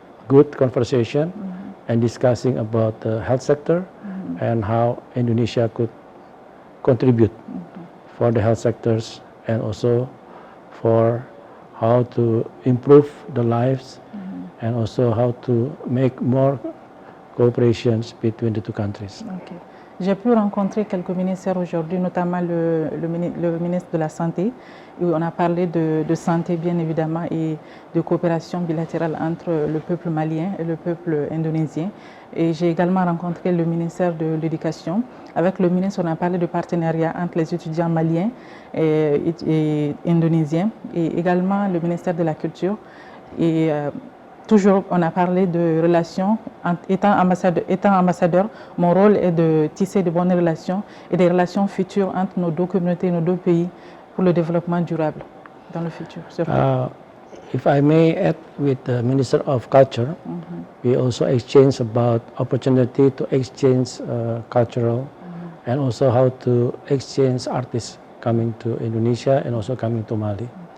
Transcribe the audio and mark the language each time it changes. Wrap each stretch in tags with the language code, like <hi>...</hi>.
<en>good conversation and discussing about the health sector and how Indonesia could contribute for the health sectors and also for how to improve the lives and also how to make more cooperations between the two countries. Okay.</en> <fr>J'ai pu rencontrer quelques ministères aujourd'hui, notamment le ministre de la Santé, où on a parlé de santé bien évidemment et de coopération bilatérale entre le peuple malien et le peuple indonésien. Et j'ai également rencontré le ministère de l'Éducation. Avec le ministre, on a parlé de partenariat entre les étudiants maliens et indonésiens et également le ministère de la Culture. Et toujours, on a parlé de relations. Étant ambassadeur, mon rôle est de tisser de bonnes relations et des relations futures entre nos deux communautés, nos deux pays, pour le développement durable dans le futur.</fr> <en>If I may add, with the Minister of Culture, we also exchange about opportunity to exchange cultural and also how to exchange artists coming to Indonesia and also coming to Mali.</en>